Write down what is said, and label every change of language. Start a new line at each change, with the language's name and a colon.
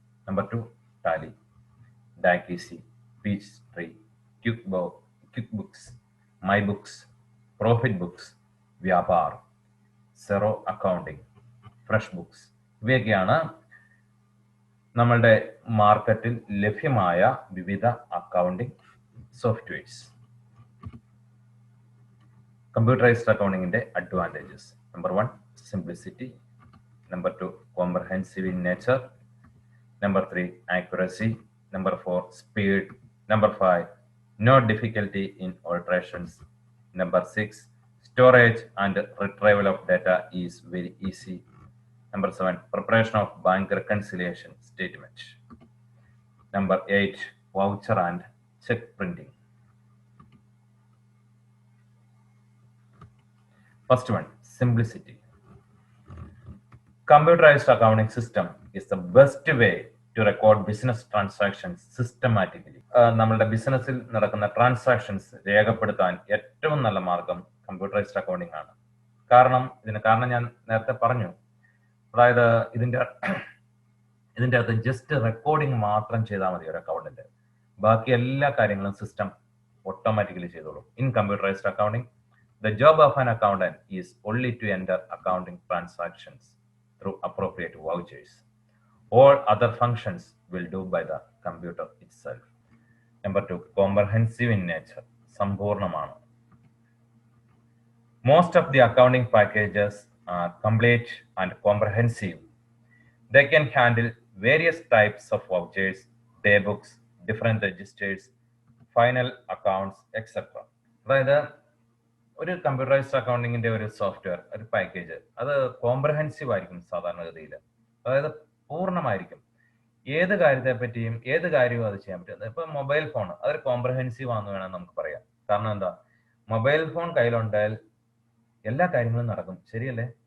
Malayalam: Number 2 Tally, ഡാക്കിസി, peach tree, quick books, my books, profit books, Vyapar, zero accounting, fresh books. ഇവയൊക്കെയാണ് നമ്മളുടെ മാർക്കറ്റിൽ ലഭ്യമായ വിവിധ accounting softwares.
English: Computerized അക്കൗണ്ടിങ്ങിന്റെ advantages: number 1 simplicity, number 2 comprehensive in nature, number 3 accuracy, number 4 speed, number 5 no difficulty in alterations, number 6 storage and retrieval of data is very easy, number 7 preparation of bank reconciliation statement, number 8 voucher and check printing. First one, simplicity. Computerized accounting system is the best way to record business transactions systematically.
Malayalam: നമ്മളുടെ ബിസിനസ്സിൽ നടക്കുന്ന transactions രേഖപ്പെടുത്താൻ ഏറ്റവും നല്ല മാർഗം computerised accounting ആണ്. ഇതിന് കാരണം ഞാൻ നേരത്തെ പറഞ്ഞു. അതായത് ഇതിന്റെ അകത്ത് ജസ്റ്റ് റെക്കോർഡിംഗ് മാത്രം ചെയ്താൽ മതി ഒരു അക്കൗണ്ടിന്റെ. ബാക്കി എല്ലാ കാര്യങ്ങളും സിസ്റ്റം ഓട്ടോമാറ്റിക്കലി ചെയ്തോളും.
English: In computerized accounting the job of an accountant is only to enter accounting transactions through appropriate vouchers. All other functions will do by the computer itself. Number 2, comprehensive in nature.
Malayalam: സമ്പൂർണ്ണമാണ്.
English: Most of the accounting packages are complete and comprehensive. They can handle various types of vouchers, day books, different registers, final accounts, etc.
Malayalam: അതായത് ഒരു computerised അക്കൗണ്ടിങ്ങിന്റെ ഒരു software, ഒരു package, അത് comprehensive ആയിരിക്കും സാധാരണഗതിയിൽ. അതായത് പൂർണ്ണമായിരിക്കും. ഏത് കാര്യത്തെ പറ്റിയും ഏത് കാര്യവും അത് ചെയ്യാൻ പറ്റും. ഇപ്പൊ മൊബൈൽ ഫോൺ അതൊരു കോംപ്രഹെൻസീവ് ആണെന്ന് വേണം നമുക്ക് പറയാം. കാരണം എന്താ, മൊബൈൽ ഫോൺ കയ്യിലുണ്ടായാൽ എല്ലാ കാര്യങ്ങളും നടക്കും. ശരിയല്ലേ?